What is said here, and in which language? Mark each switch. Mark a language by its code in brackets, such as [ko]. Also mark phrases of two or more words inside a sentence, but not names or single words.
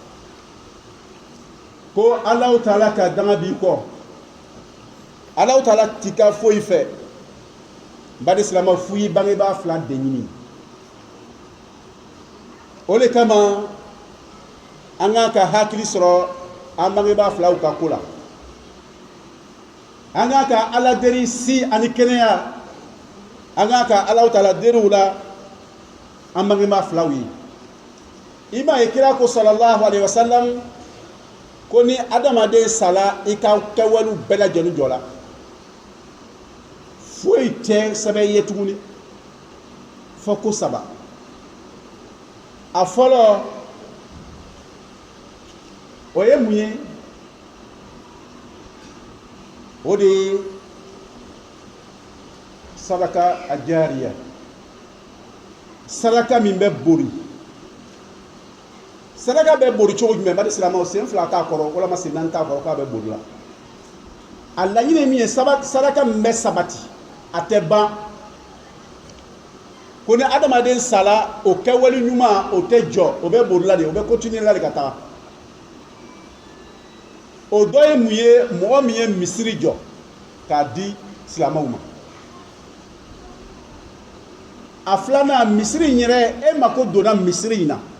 [bm] ko Alahu Taala ka danga b'i kɔ Alahu Taala t'i ka foyi fɛ bari silamɛw f'u y'i bangebaa fila de ɲini o de kama an kan ka hakili sɔrɔ an bangebaa filaw ka ko la an kan ka Ala deli si ani kɛnɛya an kan ka Alahu Taala deliw la an bangebaa filaw ye i m'a ye kira ko [ar] صلى الله عليه وسلم [bm] ko ni adamaden sala i ka kɛwalew bɛɛ lajɛlen jɔ la foyi tɛ sɛbɛn ye tuguni fɔ ko saba a fɔlɔ o ye mun ye o de ye sadaka a jariya sadaka min bɛ bori sadaka bɛ bori cogo jumɛn bari silamɛw sen fila t'a kɔrɔ walama sen naani t'a kɔrɔ k'a bɛ bori la a laɲini min ye sadaka min bɛ sabati a tɛ ban ko ni adamaden sala o kɛwale ɲuman o tɛ jɔ o bɛ bori la de o bɛ continuer la de ka taa o dɔ ye mun ye mɔgɔ min ye misiri jɔ k'a di silamɛw ma a filanan misiri in yɛrɛ e mako donna misiri in na